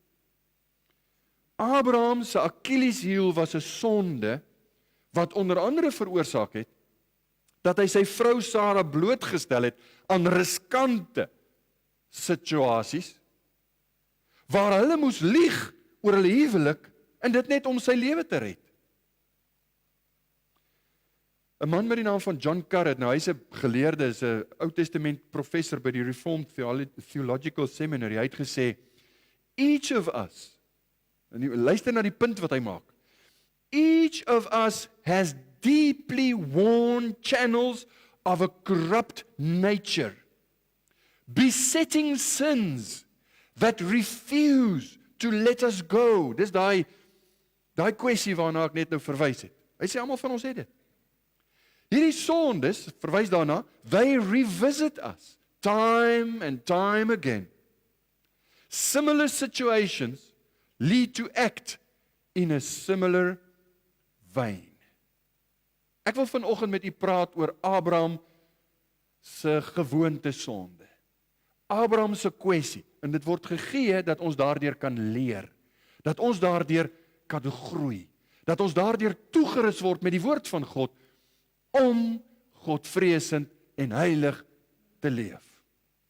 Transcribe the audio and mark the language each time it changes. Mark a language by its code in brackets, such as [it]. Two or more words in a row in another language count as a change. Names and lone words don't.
[af] Abraham se Achilleshiel was 'n sonde, wat onder andere veroorsaak het, dat hy sy vrou Sarah blootgestel het aan riskante situasies, waar hulle moes lieg oor hulle huwelik, en dit net om sy lewe te red. 'n man met die naam van John Carrett, nou hy's 'n geleerde, is 'n Ou Testament professor by die Reformed Theological Seminary, hy het gesê, [en] each of us, [af] en luister na die punt wat hy maak, [en] each of us has deeply worn channels of a corrupt nature, besetting sins that refuse to let us go. [af] Dis daai kwessie waarna ek net nou verwys het. Hy sê almal van ons het dit. Hierdie sondes, verwys daarna, [en] they revisit us time and time again. Similar situations lead to act in a similar vein. [af] Ek wil vanoggend met u praat oor Abraham se gewoonte sonde. Abraham se kwessie, en dit word gegee dat ons daardeur kan leer, dat ons daardeur kan groei, dat ons daardeur toegerus word met die woord van God, om Godvreesend en heilig te leef.